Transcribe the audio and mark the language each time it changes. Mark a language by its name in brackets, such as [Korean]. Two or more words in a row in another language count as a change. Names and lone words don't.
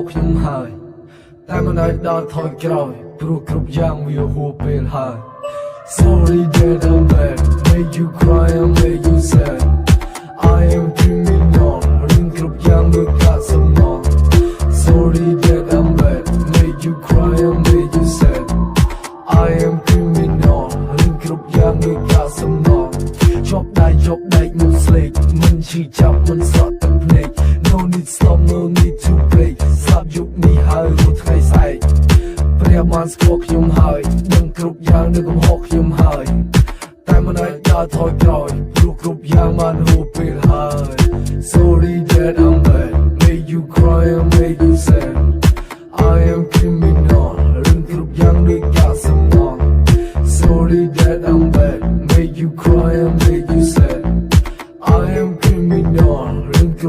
[Khmer] ខ្ញុំហើយតែមិនឲ្យដល់ថយក្រោយព្រោះគ្រប់យ៉ាងវាហួសពេលហើយ [English] Sorry that I'm bad made you cry and made you sad I am criminal [Khmer] រឿងគ្រប់យ៉ាងដូចកាត់សំណង [English] Sorry that I'm bad made you cry and made you sad I am criminal [Khmer] រឿងគ្រប់យ៉ាងដូចកាត់សំ ណងជាប់ដៃនោះស្លេកមិនឈឺចាប់មិនសក់ទឹកភ្នែក [English] No need stop no need to break [Khmer] ស្លាប់យុគនេះហើយរត់ថ្ងៃស្អែកព្រះបានស្គាល់ខ្ញុំហើយនឹងគ្រប់យ៉ាងនៅកំហុសខ្ញុំហើយតែមិនអាចដើរថយក្រោយព្រោះគ្រប់យ៉ាងបានហួសពេលហើយ [English] Sorry that I'm bad made you cry and made you sad I am criminal [Khmer] រឿងគ្រប់យ៉ាងដូចកាត់សំណង [English] Sorry that I'm bad made you cry and made you sad I am criminal